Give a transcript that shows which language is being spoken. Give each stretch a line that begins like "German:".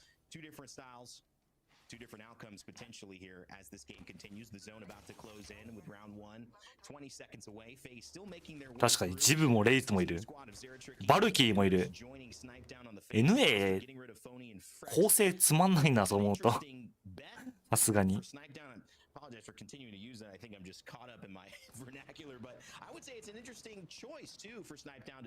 English: Two different outcomes potentially here as this game continues. The zone about to close in with round 1. 20 seconds away. FaZe still making their way.
Japanese: 確かにジブもレイズもいる。バルキーもいる。 NA 構成つまんないな、そう思うと。さすがに。
English: Apologize for continuing to use that. I think I'm just caught up in my vernacular, but I would say it's an interesting choice too for Snipedown.